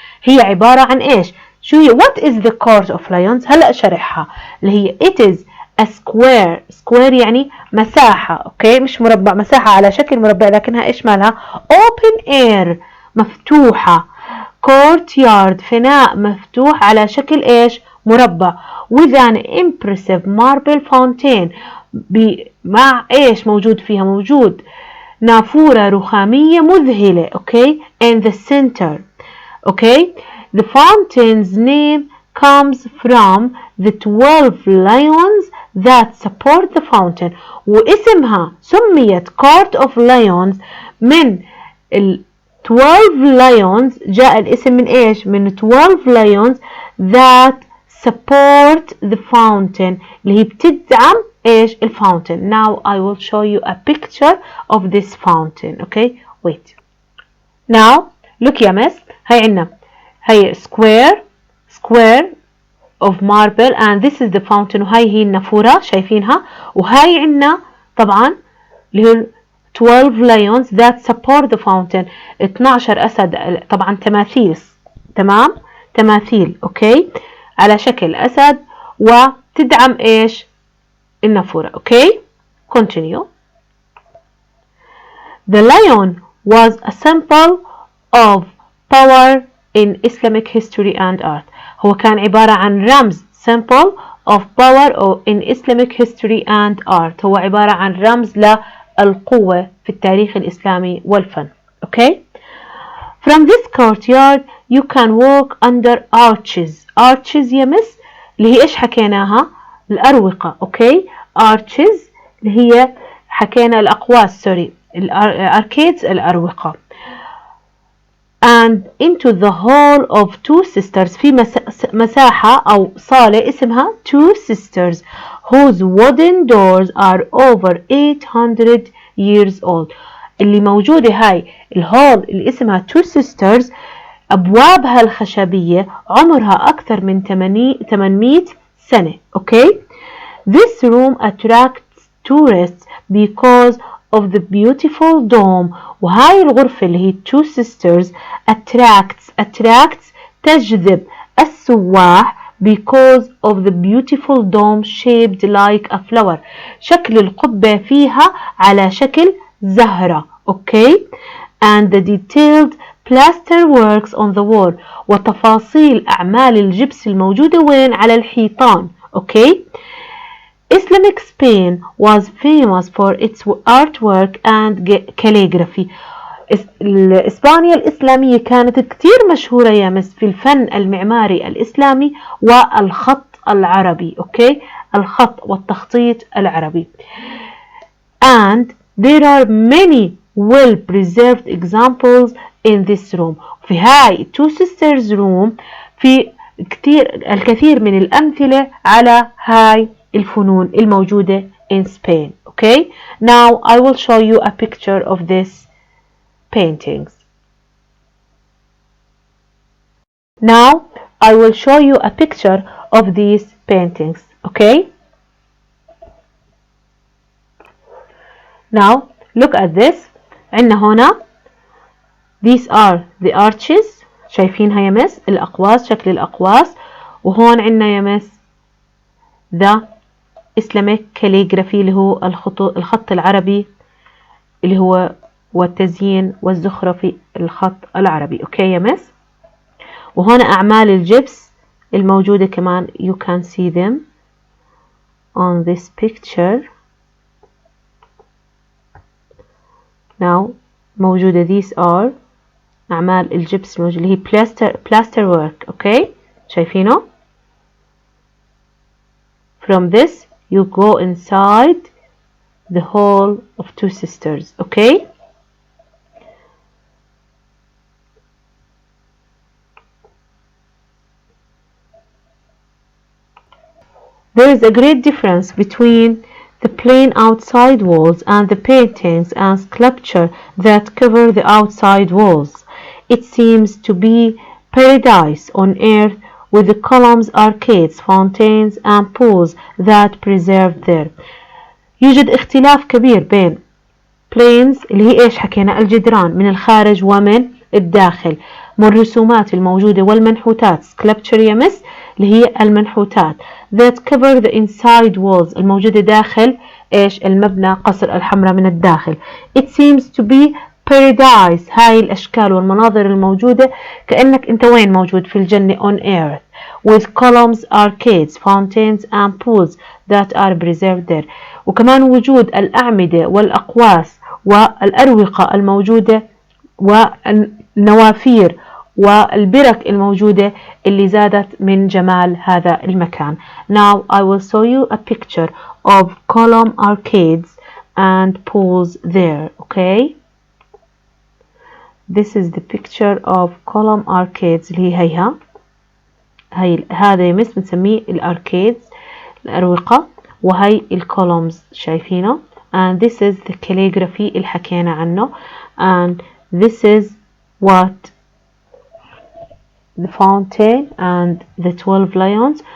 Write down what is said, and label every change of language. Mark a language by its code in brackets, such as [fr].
[ar] هي عبارة عن إيش؟ شو هي؟ [en] What is the court of lions؟ [ar] هلأ شرحها اللي هي [en] it is a square [ar] يعني مساحة، أوكي، مش مربع، مساحة على شكل مربع لكنها إيش مالها؟ [en] open air [ar] مفتوحة، courtyard فناء مفتوح على شكل إيش؟ مربع [en] with an impressive marble fountain [ar] مع إيش موجود فيها؟ موجود نافورة رخامية مذهلة، أوكي، [en] in the center. [ar] أوكي. [en] The fountain's name comes from the 12 lions that support the fountain. [ar] واسمها سميت court of lions من ال 12 lions، جاء الاسم من ايش؟ من [en] 12 lions that support the fountain [ar] اللي هي بتدعم ايش؟ الفاونتين. [en] Now I will show you a picture of this fountain. Okay, wait. Now look [ar] يا مس، هاي عنا هي [en] square of marble and this is the fountain، [ar] وهاي هي النافورة شايفينها، وهاي عنا طبعا اللي هي [en] 12 lions that support the fountain، [ar] 12 أسد، طبعا تماثيل، تمام، تماثيل، أوكي، على شكل أسد وتدعم إيش؟ النافورة. أوكي. [en] Continue. The lion was a symbol of power in Islamic history and art. [ar] هو كان عبارة عن رمز [en] symbol of power in Islamic history and art. [ar] هو عبارة عن رمز للقوة في التاريخ الإسلامي والفن. [en] Okay. From this courtyard you can walk under arches. [ar] Arches يا مس اللي هي إيش حكيناها؟ الأروقة. [en] Okay. [ar] Arches اللي هي حكينا الأقواس، سوري، الأركيدز الأروقة. [en] And into the hall of two sisters، [ar] في مساحة أو صالة اسمها [en] two sisters whose wooden doors are over 800 years old. [ar] اللي موجودة هاي الهول اللي اسمها two sisters أبوابها الخشبية عمرها أكثر من 800 سنة. [en] Okay. This room attracts tourists because of the beautiful dome. [ar] وهاي الغرفة اللي هي [en] two sisters attracts [ar] تجذب السواح [en] because of the beautiful dome shaped like a flower. [ar] شكل القبة فيها على شكل زهرة. [en] Okay. And the detailed plaster works on the wall. [ar] وتفاصيل أعمال الجبس الموجودة وين؟ على الحيطان. [en] Okay. Islamic Spain was famous for its artwork and calligraphy. [ar] إسبانيا الإسلامية كانت كتير مشهورة يا مس في الفن المعماري الإسلامي والخط العربي. أوكي، الخط والتخطيط العربي. [en] And there are many well preserved examples in this room. [ar] في هاي two sisters room في الكثير من الأمثلة على هاي الفنون الموجودة [en] in Spain. Okay. Now I will show you a picture of these paintings. Now I will show you a picture of these paintings. Okay. Now look at this. [ar] عندنا هنا [en] these are the arches. [ar] شايفينها يا مس؟ الأقواس، شكل الأقواس. وهون عندنا يا مس [en] the Islamic calligraphy [ar] اللي هو الخط العربي اللي هو والتزيين والزخرفي الخط العربي. اوكي يا مس. وهنا اعمال الجبس الموجودة كمان [en] you can see them on this picture. now [ar] موجودة [en] these are [ar] أعمال الجبس الموجودة اللي هي [en] plaster work. [ar] اوكي شايفينه؟ [en] from this you go inside the hall of two sisters. okay there is a great difference between the plain outside walls and the paintings and sculpture that cover the outside walls. It seems to be paradise on earth with the columns, arcades, fountains and pools that preserved there. [ar] يوجد اختلاف كبير بين plains اللي هي ايش حكينا الجدران من الخارج ومن الداخل والرسومات الموجودة والمنحوتات sculpture يمس اللي هي المنحوتات [en] that cover the inside walls [ar] الموجودة داخل ايش المبنى قصر الحمراء من الداخل. [en] It seems to be paradise. [ar] هاي الأشكال والمناظر الموجودة كأنك أنت وين موجود في الجنة [en] on earth with columns, arcades, fountains and pools that are preserved there. [ar] وكمان وجود الأعمدة والأقواس والأروقة الموجودة والنوافير والبرك الموجودة اللي زادت من جمال هذا المكان. [en] Now I will show you a picture of column arcades and pools there. okay this is the picture of column arcades [ar] اللي هي هي هذا يمس بنسميه الاركيدز الأروقة وهي الكولومز شايفينه [en] and this is the calligraphy [ar] اللي حكينا عنه [en] and this is what the fountain and the 12 lions.